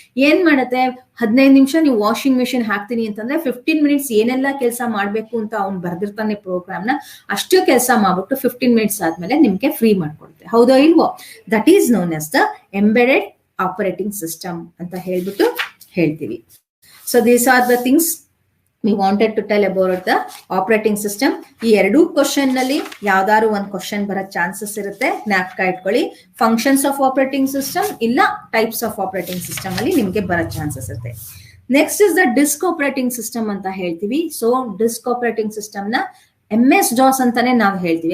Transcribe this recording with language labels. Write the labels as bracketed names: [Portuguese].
[Kannada] ಏನ್ ಮಾಡುತ್ತೆ 15 ನಿಮಿಷ ನೀವು ವಾಷಿಂಗ್ ಮಿಷಿನ್ ಹಾಕ್ತೀನಿ ಅಂತಂದ್ರೆ 15 minutes ಏನೆಲ್ಲ ಕೆಲಸ ಮಾಡ್ಬೇಕು ಅಂತ ಅವ್ನು ಬರ್ದಿರ್ತಾನೆ ಪ್ರೋಗ್ರಾಮ್ ನ, ಅಷ್ಟು ಕೆಲಸ ಮಾಡ್ಬಿಟ್ಟು 15 minutes ಆದ್ಮೇಲೆ ನಿಮ್ಗೆ ಫ್ರೀ ಮಾಡ್ಕೊಡುತ್ತೆ. ಹೌದೋ ಇಲ್ವೋ? [English] that is known as the embedded operating system [Kannada] ಅಂತ ಹೇಳ್ಬಿಟ್ಟು ಹೇಳ್ತೀವಿ. [English] So these are the things we wanted to tell about the operating system. [Kannada] ಈ ಎರಡೂ ಕ್ವಶನ್ ನಲ್ಲಿ ಯಾವ್ದಾದ್ರು ಒಂದು ಕ್ವಶನ್ ಬರೋ ಚಾನ್ಸಸ್ ಇರುತ್ತೆ. ಜ್ಞಾಪಕ ಇಟ್ಕೊಳ್ಳಿ. ಫಂಕ್ಷನ್ಸ್ ಆಫ್ ಆಪರೇಟಿಂಗ್ ಸಿಸ್ಟಮ್ ಇಲ್ಲ ಟೈಪ್ಸ್ ಆಫ್ ಆಪರೇಟಿಂಗ್ ಸಿಸ್ಟಮ್ ಅಲ್ಲಿ ನಿಮ್ಗೆ ಬರೋ ಚಾನ್ಸಸ್ ಇರುತ್ತೆ. [English] Next is the disk operating system ಅಂತ ಹೇಳ್ತೀವಿ. So disk operating system ನ MS DOS [Kannada] ಅಂತಾನೆ ನಾವು ಹೇಳ್ತೀವಿ.